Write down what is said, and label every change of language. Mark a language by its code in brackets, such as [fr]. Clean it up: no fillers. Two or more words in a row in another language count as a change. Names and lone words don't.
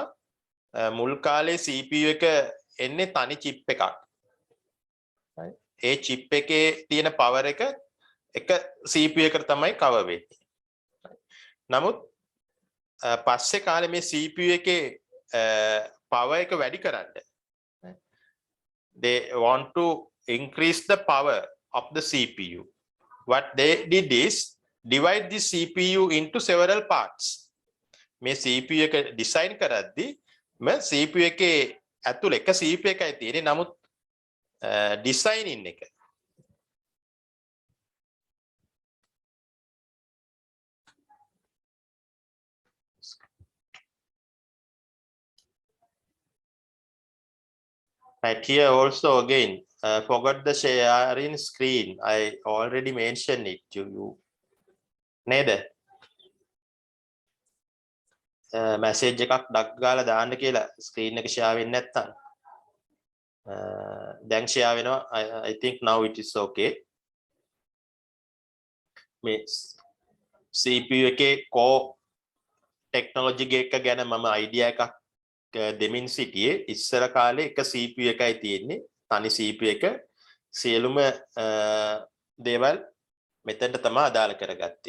[si] මුල් කාලේ CPU එක එන්නේ තනි chip එකක්. ඒ chip එකේ තියෙන power එක CPU එකට තමයි cover වෙන්නේ. නමුත් පස්සේ කාලේ මේ CPU එකේ power එක වැඩි කරන්න, [en] they want to increase the power of the CPU. What they did is divide the CPU into several parts. [si] මේ CPU එක design කරද්දී CPU එකේ ඇතුළේ එක CPU එකයි තියෙන්නේ. නමුත් designing එක right. [en] Here also again forgot the sharing screen. I already mentioned it to you. [si] නේද? message එකක් ඩක් ගාලා දාන්න කියලා screen එක share වෙන්නේ නැත්තම්. දැන් share වෙනවා. [en] I think now it is okay. [si] මේ CPU එකේ [en] core technology [si] එක ගැන මම idea එකක් දෙමින් සිටියේ. ඉස්සර කාලේ එක CPU එකයි තියෙන්නේ, තනි CPU එක. සියලුම දේවල් මෙතනට තමයි අදාළ කරගත්තේ.